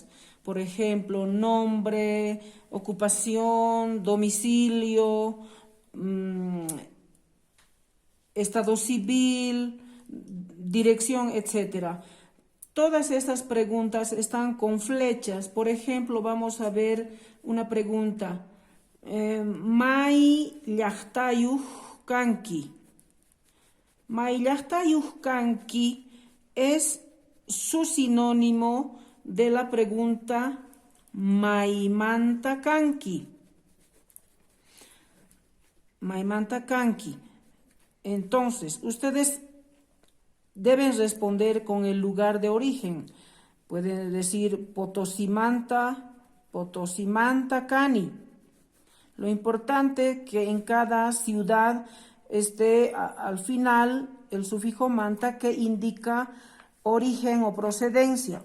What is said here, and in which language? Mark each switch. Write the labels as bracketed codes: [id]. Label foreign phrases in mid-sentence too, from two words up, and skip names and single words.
[es] Por ejemplo, nombre, ocupación, domicilio, estado civil, dirección, etc. Todas estas preguntas están con flechas. Por ejemplo, vamos a ver una pregunta. [qu] May llaktayuj kanki. May llaktayuj kanki [es] es su sinónimo de la pregunta [qu] maymanta kanki. Maymanta kanki. [es] Entonces, ustedes deben responder con el lugar de origen. Pueden decir Potosimanta, [qu] Potosimanta Cani. [es] Lo importante que en cada ciudad esté al final el sufijo manta que indica origen o procedencia.